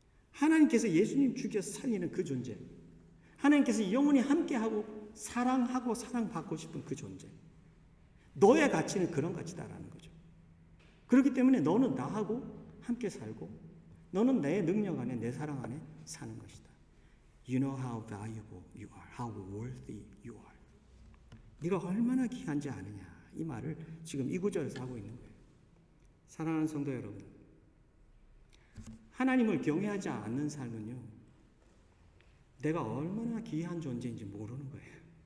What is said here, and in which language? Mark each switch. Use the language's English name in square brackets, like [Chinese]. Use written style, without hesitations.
[Korean] 하나님께서 예수님 죽여서 살리는 그 존재, 하나님께서 영원히 함께하고 사랑하고 사랑받고 싶은 그 존재, 너의 가치는 그런 가치다라는 거죠. 그렇기 때문에 너는 나하고 함께 살고 너는 내 능력 안에 내 사랑 안에 사는 것이다. [English] You know how valuable you are, how worthy you are. [Korean] 네가 얼마나 귀한지 아느냐. 이 말을 지금 이 구절에서 하고 있는 거예요. 사랑하는 성도 여러분, 하나님을 경외하지 않는 삶은요, 내가 얼마나 귀한 존재인지 모르는 거예요.